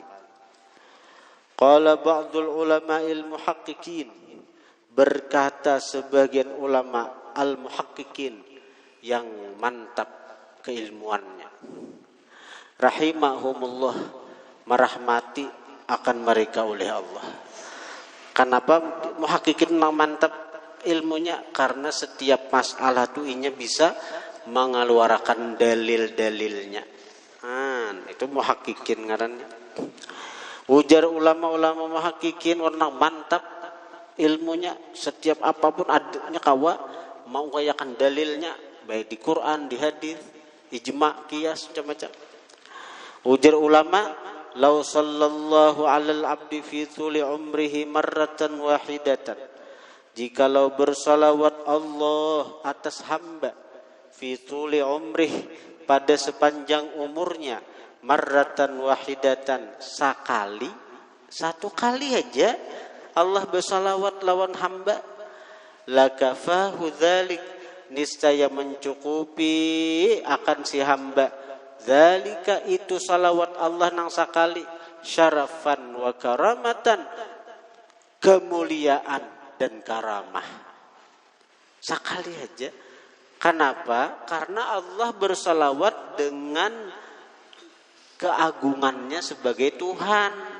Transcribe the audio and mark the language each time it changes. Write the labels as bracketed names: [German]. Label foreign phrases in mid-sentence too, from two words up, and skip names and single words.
[Arabic] قال بعض العلماء المحققين, [Indonesian] berkata sebagian ulama al-muhaqqiqin yang mantap keilmuannya, rahimahumullah, merahmati akan mereka oleh Allah. Kenapa muhaqqiqin mantap ilmunya? Karena setiap masalah itu bisa mengeluarkan dalil-dalilnya. [Banjar] Itu muhaqqiqin ngarannya. Ujar ulama-ulama muhaqqiqin, orang mantap ilmunya, setiap apapun adanya kawa mau kayakan dalilnya, baik di Quran, di hadis, ijma', qiyas, macam-macam. Ujar ulama, [Arabic] لو صلى الله على العبد في طول عمره مرة واحدة, [Indonesian] jikalau bersalawat Allah atas hamba [Arabic] في طول عمره, [Indonesian] pada sepanjang [Banjar] umurnya, [Arabic] مرة واحدة, [Banjar] sekali, satu kali aja Allah bersalawat lawan hamba, [Arabic] لكفاه ذلك, [Banjar] niscaya mencukupi akan si hamba zalika itu salawat Allah nang sakali [Arabic] شرفا وكرامة, [Banjar] kemuliaan dan karamah. [Indonesian] Sekali aja. Kenapa? Karena Allah bersalawat dengan keagungannya sebagai Tuhan.